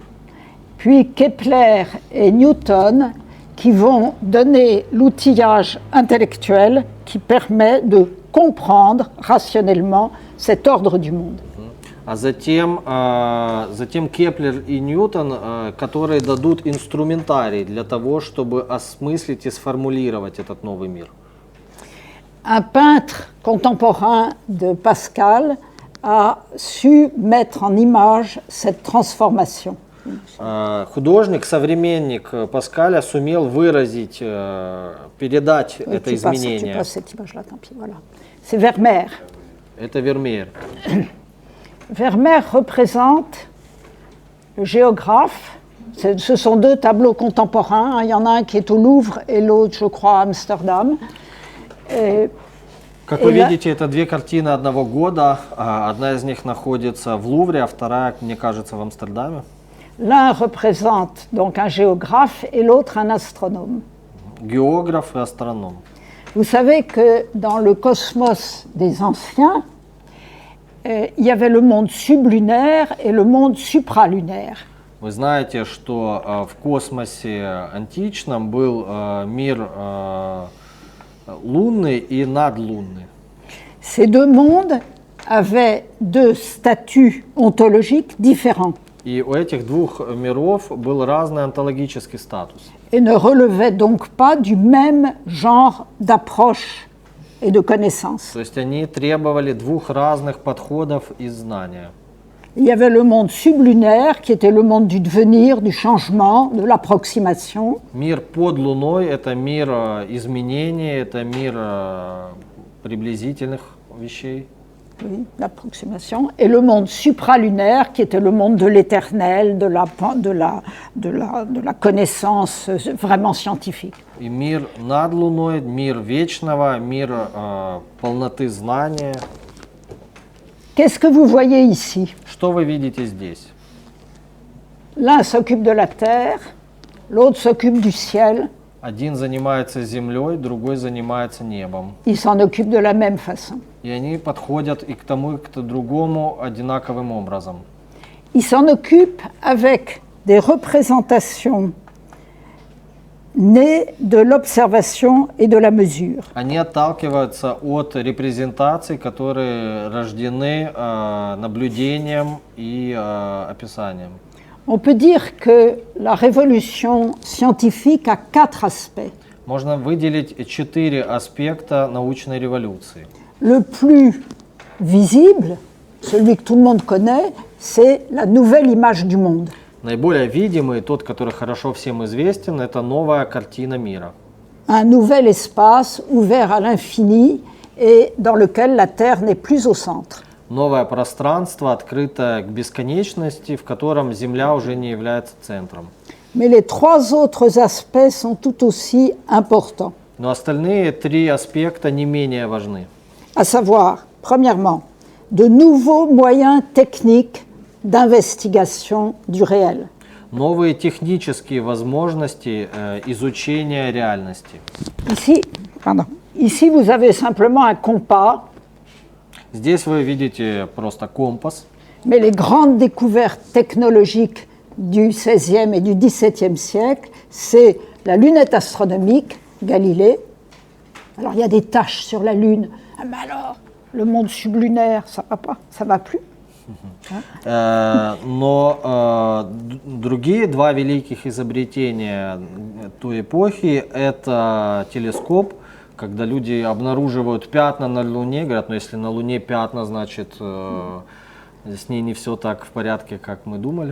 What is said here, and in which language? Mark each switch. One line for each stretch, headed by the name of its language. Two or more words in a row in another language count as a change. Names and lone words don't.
French: Puis Kepler et Newton qui vont donner l'outillage intellectuel qui permet de comprendre rationnellement cet ordre du monde.
Russian: А затем Кеплер и Ньютон, которые дадут инструментарий для того, чтобы осмыслить и сформулировать этот новый мир.
French: Un peintre contemporain de Pascal a su mettre en image cette transformation.
Russian: Художник, современник Паскаля сумел выразить, передать это изменение.
French: C'est Vermeer.
Russian: Это Вермеер.
French: Vermeer représente le géographe. Ce sont deux tableaux contemporains. Il y en a un qui est au Louvre et l'autre, je crois, à Amsterdam.
Russian: Как вы видите, это две картины одного года. Одна из них находится в Лувре, а вторая, мне кажется, в Амстердаме.
French: L'un représente donc un géographe et l'autre un astronome. Géographe et astronome. Vous savez que dans le cosmos des anciens, il y avait le monde sublunaire et le monde supralunaire.
Russian: Вы знаете, что в космосе античном был мир лунный и надлунный.
French: Ces deux mondes avaient deux statuts ontologiques différents.
Russian: И у этих двух миров был разный онтологический статус.
French: Et ne relevaient donc pas du même genre d'approche et de connaissance.
Russian: То есть они требовали двух разных подходов и знания.
French: Il y avait le monde sublunaire, qui était le monde du devenir, du changement, de l'approximation.
Russian: Мир под Луной – это мир изменений, это мир приблизительных вещей.
French: Oui, l'approximation. Et le monde supralunaire, qui était le monde de l'éternel, de la connaissance vraiment scientifique.
Russian: И мир над Луной, мир вечного, мир полноты знания.
French: Qu'est-ce que vous voyez ici?
Russian: Что вы видите здесь?
French: L'un s'occupe de la terre, l'autre s'occupe du ciel.
Russian: Один занимается землей, другой занимается небом.
French: Ils s'en occupent de la même façon.
Russian: И они подходят и к тому, и к другому одинаковым образом.
French: Ils s'en occupent avec des représentations nées de l'observation et de la mesure.
Russian: Они отталкиваются от репрезентаций, которые рождены наблюдением и описанием.
French: On peut dire que la révolution scientifique a 4 aspects.
Russian: Можно выделить 4 аспекта научной революции.
French: Le plus visible, celui que tout le monde connaît, c'est la nouvelle image du monde.
Russian: Наиболее видимый, тот, который хорошо всем известен, это новая картина мира.
French: Un nouvel espace ouvert à l'infini et dans lequel la Terre n'est plus au centre.
Russian: Новое пространство, открытое к бесконечности, в котором Земля уже не является центром.
French: Mais les 3 autres aspects sont tout aussi importants.
Russian: Но остальные 3 аспекта не менее важны.
French: À savoir, premièrement, de nouveaux moyens techniques d'investigation du réel.
Russian: Новые технические возможности изучения реальности.
French: Ici, vous avez simplement un compas.
Russian: Здесь вы видите просто компас.
French: Mais les grandes découvertes technologiques du XVIe et du XVIIe siècle, c'est la lunette astronomique, Galilée. Alors il y a des taches sur la Lune. Ah, mais alors, le monde sublunaire, ça va pas, ça va plus.
Russian: Но другие 2 великих изобретения той эпохи – это телескоп, когда люди обнаруживают пятна на Луне, говорят, ну если на Луне пятна, значит с ней не все так в порядке, как мы думали.